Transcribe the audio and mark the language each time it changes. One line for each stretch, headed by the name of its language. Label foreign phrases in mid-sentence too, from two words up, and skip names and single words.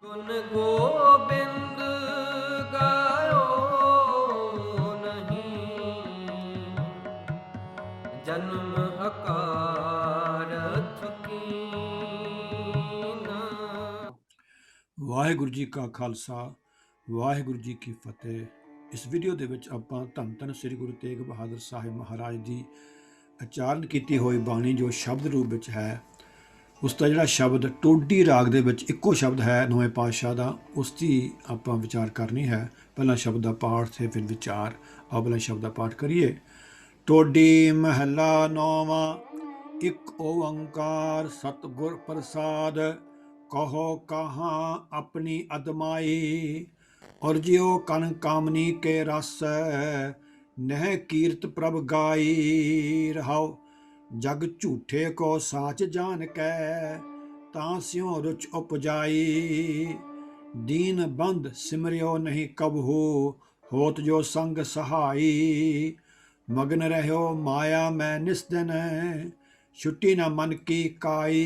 Hindi: गुण गोबिंद गायो नहीं, जन्म अकारथ कीना।
Punjabi: ਵਾਹਿਗੁਰੂ ਜੀ ਕਾ ਖਾਲਸਾ ਵਾਹਿਗੁਰੂ ਜੀ ਕੀ ਫਤਿਹ। ਇਸ ਵੀਡੀਓ ਦੇ ਵਿੱਚ ਆਪਾਂ ਧੰਨ ਧੰਨ ਸ੍ਰੀ ਗੁਰੂ ਤੇਗ ਬਹਾਦਰ ਸਾਹਿਬ ਮਹਾਰਾਜ ਦੀ ਉਚਾਰਨ ਕੀਤੀ ਹੋਈ ਬਾਣੀ ਜੋ ਸ਼ਬਦ ਰੂਪ ਵਿੱਚ ਹੈ, ਉਸ ਦਾ ਜਿਹੜਾ ਸ਼ਬਦ ਟੋਡੀ ਰਾਗ ਦੇ ਵਿੱਚ ਇੱਕੋ ਸ਼ਬਦ ਹੈ ਨੌਵੇਂ ਪਾਤਸ਼ਾਹ ਦਾ, ਉਸ ਦੀ ਆਪਾਂ ਵਿਚਾਰ ਕਰਨੀ ਹੈ। ਪਹਿਲਾਂ ਸ਼ਬਦ ਦਾ ਪਾਠ ਤੇ ਫਿਰ ਵਿਚਾਰ। ਆਓ ਪਹਿਲਾਂ ਸ਼ਬਦ ਦਾ ਪਾਠ ਕਰੀਏ। ਟੋਡੀ ਮਹਲਾ ਨੌਵਾਂ। ਇੱਕ ਓੰਕਾਰ ਸਤਿਗੁਰ ਪ੍ਰਸਾਦ,
Hindi: कहो कहाँ अपनी अदमाई। और जियो कन कामनी के रस, नह कीर्त प्रभ गाई। रहाओ जग झूठे को साच जान कै, तां स्यों रुच उपजाई। दीन बंद सिमरियो नहीं कबहू, होत जो संग सहाई। मगन रहो माया मैं निस दिन, छुट्टी न मन की काई।